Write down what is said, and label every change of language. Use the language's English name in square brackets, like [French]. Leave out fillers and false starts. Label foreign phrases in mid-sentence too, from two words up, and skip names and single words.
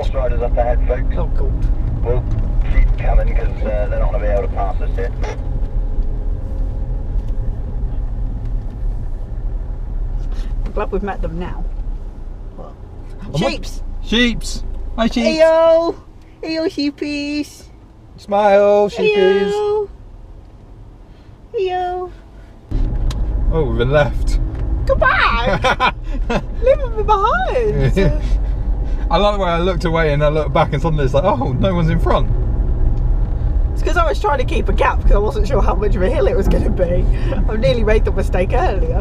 [English] Horse riders up ahead, folks. Oh, God. We'll keep coming because they're not going to be able to pass us here. I'm glad we've met them now. What? Sheeps! Sheeps! Hi, sheeps! Heyo! Heyo, sheepies! Smile, sheepies! Heyo! Heyo! Oh, we've been left. Go back! Leave me behind! I like the way I looked away and I looked back and suddenly it's like, oh, no one's in front. It's because I was trying to keep a gap because I wasn't sure how much of a hill it was going to be. I nearly made the mistake earlier.